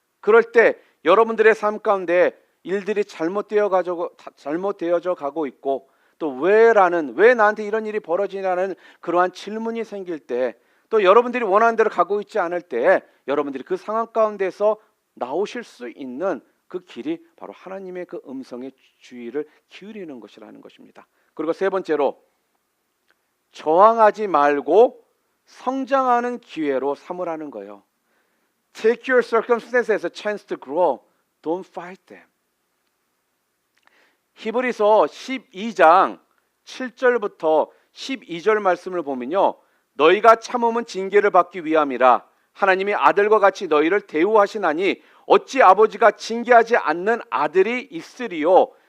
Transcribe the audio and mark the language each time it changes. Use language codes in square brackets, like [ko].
[ko] 그럴 때 여러분들의 삶 가운데 일들이 잘못되어져 가고 있고, 또 왜 나한테 이런 일이 벌어지냐는 그러한 질문이 생길 때, 또 여러분들이 원하는 대로 가고 있지 않을 때 여러분들이 그 상황 가운데서 나오실 수 있는 그 길이 바로 하나님의 그 음성에 주의를 기울이는 것이라는 것입니다. 그리고 세 번째로, 저항하지 말고 성장하는 기회로 삼으라는 거예요. [en] Take your circumstances as a chance to grow. Don't fight them. [ko] 히브리서 12장 7절부터 12절 말씀을 보면요. 너희가 참음은 징계를 받기 위함이라. 하나님이 아들과 같이 너희를 대우하시나니 어찌 아버지가 징계하지 않는 아들이 있으리요.